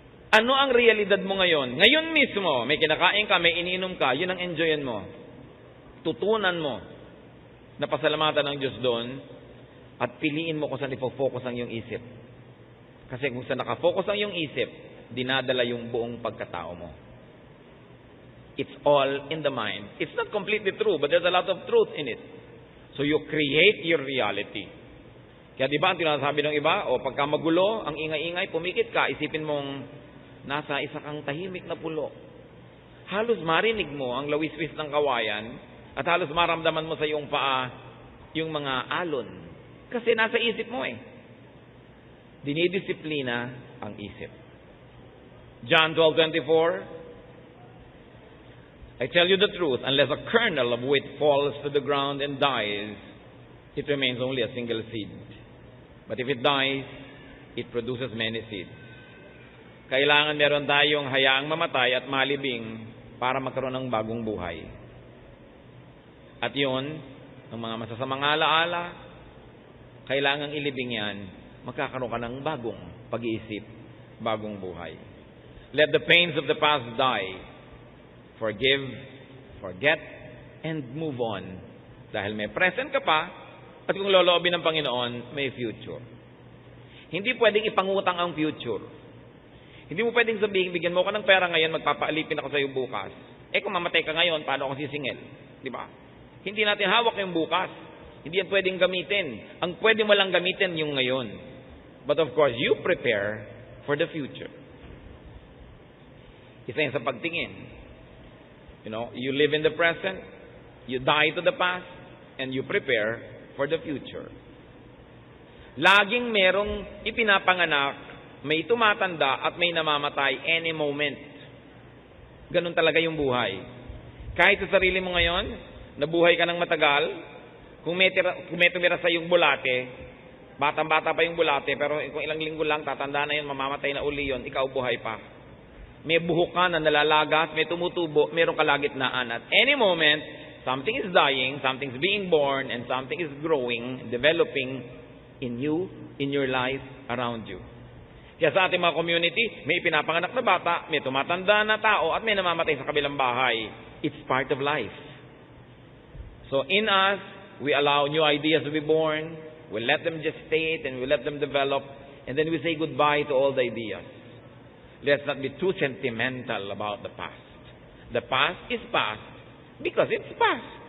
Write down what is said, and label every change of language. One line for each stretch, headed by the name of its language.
Filipino: Ano ang realidad mo ngayon? Ngayon mismo, may kinakain ka, may iniinom ka, yun ang enjoyin mo. Tutunan mo na pasalamatan ng Diyos doon at piliin mo kung saan ifo-focus ang iyong isip. Kasi kung saan nakafocus ang iyong isip, dinadala yung buong pagkatao mo.
English: It's all in the mind. It's not completely true, but there's a lot of truth in it. So you create your reality.
Filipino: Kaya di ba ang tinasabi ng iba, pagka magulo, ang ingay-ingay, pumikit ka, isipin mong nasa isa kang tahimik na pulo. Halos marinig mo ang lawiswis ng kawayan at halos maramdaman mo sa iyong paa yung mga alon. Kasi nasa isip mo eh. Dinidisiplina ang isip.
English: John 12:24, I tell you the truth, unless a kernel of wheat falls to the ground and dies, it remains only a single seed. But if it dies, it produces many seeds.
Filipino: Kailangan meron tayong hayaang mamatay at malibing para magkaroon ng bagong buhay. At yun, ng mga masasamang alaala, kailangang ilibing yan, magkakaroon ka ng bagong pag-iisip, bagong buhay.
English: Let the pains of the past die. Forgive, forget, and move on.
Filipino: Dahil may present ka pa, at kung loloobin ng Panginoon, may future. Hindi pwedeng ipangutang ang future. Hindi mo pwedeng sabihin, bigyan mo ko ng pera ngayon, magpapaalipin ako sa iyo bukas. Kung mamatay ka ngayon, paano ako sisingil? Di ba? Hindi natin hawak yung bukas. Hindi yan pwedeng gamitin. Ang pwede mo lang gamitin yung ngayon.
English: But of course, you prepare for the future.
Filipino: Isa yan sa pagtingin.
English: You live in the present, you die to the past, and you prepare for the future.
Filipino: Laging merong ipinapanganak, may tumatanda at may namamatay
English: any moment.
Filipino: Ganun talaga yung buhay. Kahit sa sarili mo ngayon, nabuhay ka ng matagal, kung may tumira sa yung bulate, batang-bata pa yung bulate, pero kung ilang linggo lang, tatanda na yun, mamamatay na uli yun, ikaw buhay pa. May buhok ka na nalalagas, may tumutubo, mayroong kalagitnaan.
English: At any moment, something is dying, something's being born, and something is growing, developing in you, in your life, around you.
Filipino: Kaya sa ating mga community, may pinapanganak na bata, may tumatanda na tao, at may namamatay sa kabilang bahay.
English: It's part of life. So in us, we allow new ideas to be born, we let them gestate, and we let them develop, and then we say goodbye to all the ideas. Let's not be too sentimental about the past. The past is past because it's past.